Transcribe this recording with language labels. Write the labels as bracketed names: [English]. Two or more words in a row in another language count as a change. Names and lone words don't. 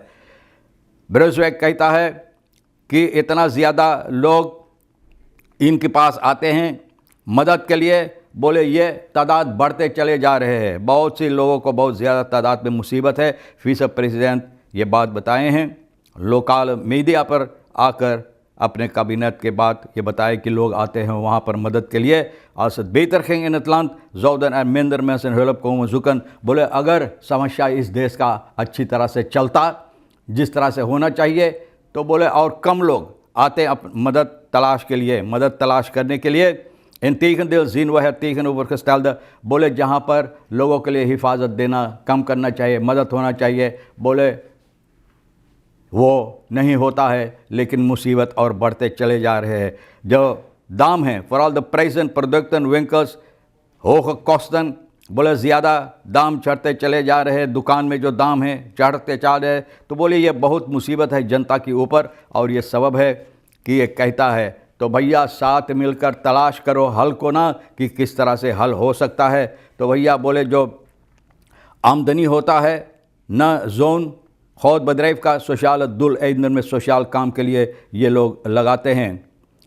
[Hindi] ब्रंसविक कहता है कि इतना ज़्यादा लोग इनके पास आते हैं मदद के लिए, बोले ये तादाद बढ़ते चले जा रहे हैं, बहुत से लोगों को बहुत ज़्यादा तादाद में मुसीबत है। विce-प्रेसिडेंट ये बात बताए हैं [English] local media [Hindi] पर आकर, अपने कैबिनेट के बाद ये बताए कि लोग आते हैं वहाँ पर मदद के लिए। [Dutch] als het beter ging in het land zouden er minder mensen hulp komen zoeken। [Hindi] बोले अगर समस्या इस देश का अच्छी तरह से चलता, जिस तरह से होना चाहिए, तो बोले और कम लोग आते मदद तलाश के लिए, मदद तलाश करने के लिए। [Dutch] integendeel zien we het tegenovergestelde। [Hindi] बोले जहाँ पर लोगों के लिए हिफाजत देना कम करना चाहिए, मदद होना चाहिए, बोले वो नहीं होता है, लेकिन मुसीबत और बढ़ते चले जा रहे हैं। जो दाम हैं, [Dutch] vooral de prijzen producten winkels hoge kosten, [Hindi] बोले ज़्यादा दाम चढ़ते चले जा रहे हैं, दुकान में जो दाम है चढ़ते जा रहे हैं। तो बोले ये बहुत मुसीबत है जनता के ऊपर, और ये सबब है कि ये कहता है तो भैया साथ मिलकर तलाश करो हल को ना, कि किस तरह से हल हो सकता है। तो भैया बोले जो आमदनी होता है न जोन goudbedrijf का सोशल doeleinden में सोशल काम के लिए ये लोग लगाते हैं।